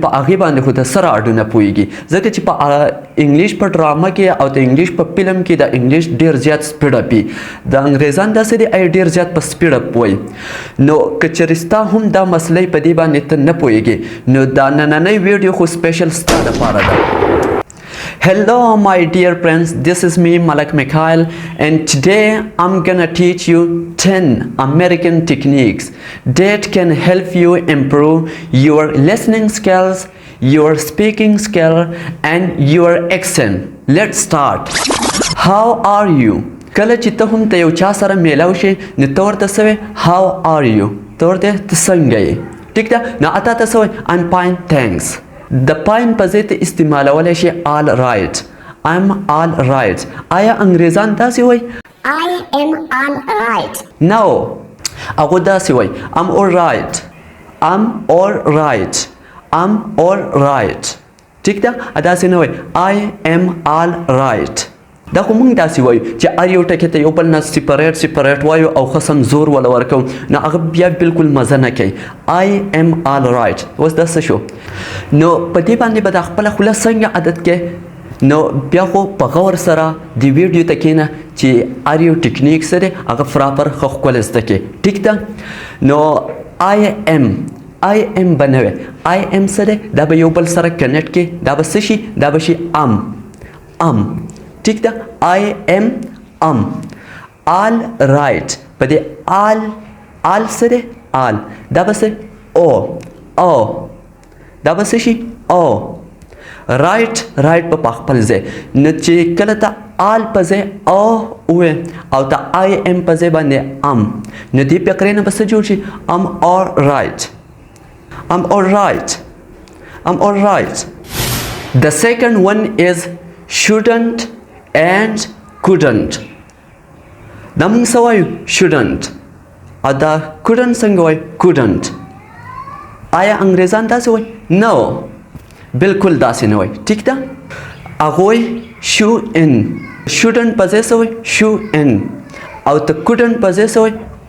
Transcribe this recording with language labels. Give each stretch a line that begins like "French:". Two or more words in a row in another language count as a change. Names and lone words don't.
Pashto: په هغې باندې خو د سره اډو نه پوهېږي ځکه چې په انګلیش په ډراما کې او د انګلیش په فلم کې د انګلیش ډېر زیات
English: speed up
Pashto: وي د انګریزان داسې دی ډېر زیات په
English: speed up
Pashto: وایي نو که چېرې ستا هم دا مسلې په دې باندې ته نه پوهېږې نو دا نننۍ ویډیو خو سپیشل ستا دپاره ده
English: Hello my dear friends, this is me Malak Mikhail and today I'm gonna teach you 10 American techniques that can help you improve your listening skills, your speaking skill and your accent. Let's start. How are you?
Pashto: کله چې ته هم ته یو چا سره میلاو شي نو ته ورته څه وایې
English: How are you؟
Pashto: ته ورته ته څنګه یې ټیک ده نو اته ته څه وایې
English: I'm fine thanks.
Pashto: د پاین په ځای ته استعمالولی شي
English: all right I'm all right
Pashto: آیا انګریزان داسې وایي
English: I am all right. No
Pashto: هغو داسې وایي
English: I'm all right I'm all right I'm all right
Pashto: ټیک ده داسې نه وایي
English: I am all right دا
Pashto: خو موږ داسې وایو چې هر یو ټکي ته یو بل نه سپریټ وایو او خصم زور ولا ورکوو نو هغه بیا بالکل مزه نه کوي
English: I am all right
Pashto: اوس دا څه شو نو په دې باندې به دا خپله خوله څنګه عادت کې نو بیا خو په غور سره د ویډیو ته کښېنه چې هر یو ټکنیک څه دی هغه پراپر ښه ښکلی زده کړې ټیک ده نو
English: I am
Pashto: به نه وی
English: I am
Pashto: څه دی دا به یو بل سره کنیکټ کړي دا به څه شي دا به شي am ٹھیک ده
English: I am all right
Pashto: په دې all سره all دا به څه o دا به څه شي o right په خپل ځای نو چې کله ته all په ځای o ووایې او ته
English: I am
Pashto: په ځای باندې نو دې فقرې نه به څه جوړ شي I'm
English: all right The second one is shouldn't and couldn't
Pashto: دا موږ څه وایو shouldn't او دا couldn't څنګه وایو couldn't آیا انګریزان داسې وایي no بالکل داسې نه وایي ټیک ده هغوی shouldn't په ځای څه وایي او ته couldn't په ځای څه وایي